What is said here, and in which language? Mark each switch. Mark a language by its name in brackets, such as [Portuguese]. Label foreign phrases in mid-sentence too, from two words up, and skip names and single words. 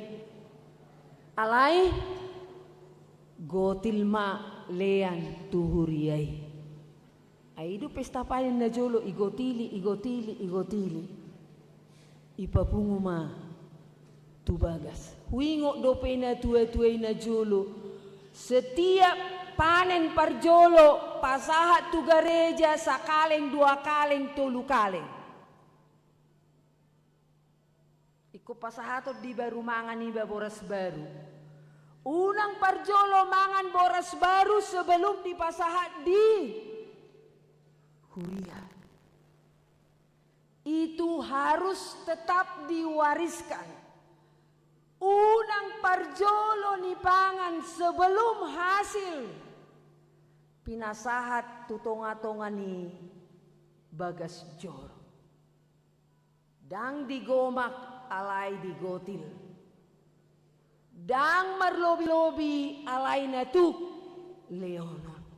[Batak Toba] Alai gotil ma lean tuhuriai. Aidu pesta payan na jolo igotili. Ipapungu ma tu bagas. Huingo dope na tua-tuai na jolo. [Indonesian] Setiap panen [Batak Toba] parjolo pasahat tu gereja sakaleng dua kaleng tolu kaleng. Iko pasahatot di baru mangan iba boras baru. Unang parjolo mangan boras baru sebelum dipasahat di huria. [Indonesian] Itu harus tetap diwariskan. [Batak Toba] Unang parjolo ni pangan [Indonesian] sebelum hasil [Batak Toba] pinasahat tutonga-tonga ni bagas joro. Dang digomak alai digotil. Dang marlobi-lobi alai natuk leonon.